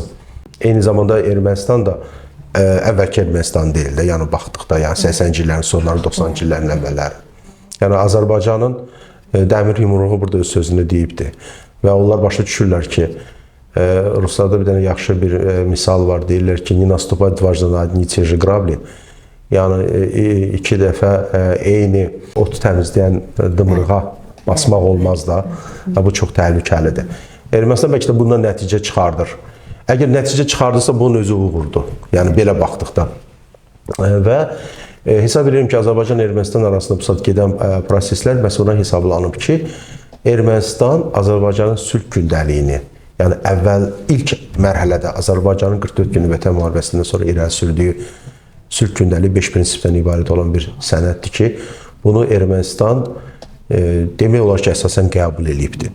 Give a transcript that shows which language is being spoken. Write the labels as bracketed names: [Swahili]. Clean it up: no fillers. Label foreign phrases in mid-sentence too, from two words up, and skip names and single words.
[Azerbaijani] Eyni zamanda Ermənistan da əvvəlki Ermənistan deyil də, yəni baxdıqda, yəni 80-ci illərin sonları, 90-cı illərin əvvəlləri. Yəni Azərbaycanın dəmir yumruğu burada öz sözünü deyibdir və onlar başa düşürlər ki, Ruslarda bir dənə yaxşı bir misal var, deyirlər ki, [Russian] не наступать дважды на одни и те же грабли. [Azerbaijani] Yəni iki dəfə eyni otu təmizləyən dımırğa basmaq olmaz da. Bu çox təhlükəlidir. Ermənistan bəlkə də bundan nəticə çıxardır. Əgər nəticə çıxardırsa, bunun özü uğurdur. Yəni belə baxdıqda. Və hesab edirəm ki, Azərbaycan-Ermənistan arasında bu saat gedən proseslər məhz ona hesablanıb ki, Ermənistan Azərbaycanın sülh gündəliyini, yəni əvvəl ilk mərhələdə Azərbaycanın 44 günlük Vətən müharibəsindən sonra irəli sürdüyü sülh gündəliyi 5 prinsipdən ibarət olan bir sənəddir ki, bunu Ermənistan demək olar ki, əsasən qəbul edibdir.